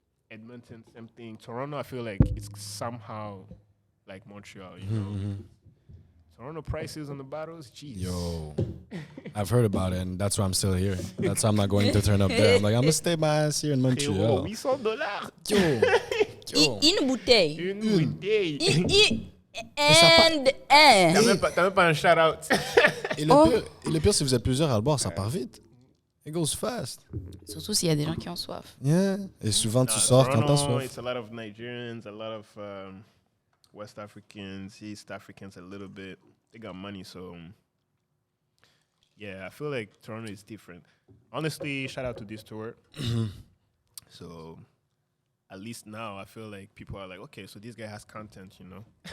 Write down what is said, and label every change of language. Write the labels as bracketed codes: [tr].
[en] Edmonton, same thing. Toronto, I feel like it's somehow like Montreal, you know. Toronto prices on the bottles, jeez. Yo, I've heard about it, and that's why I'm still here. That's why I'm not going to turn up there. I'm like, I'm gonna stay my ass here in Montreal. $800. Yo. [fr] Une bouteille. Une bouteille. T'as même pas un shout-out. Et le pire, si vous êtes plusieurs à le boire, ça part vite. [en] It goes fast. [fr] Surtout s'il y a des gens qui ont soif. [en] Yeah. [fr] Et souvent, tu sors quand t'as [en] Toronto, [fr] soif. [en] it's a lot of Nigerians, a lot of West Africans, East Africans, a little bit. They got money, so yeah, I feel like Toronto is different. Honestly, shout out to this tour. So at least now, I feel like people are like, okay, so this guy has content, you know.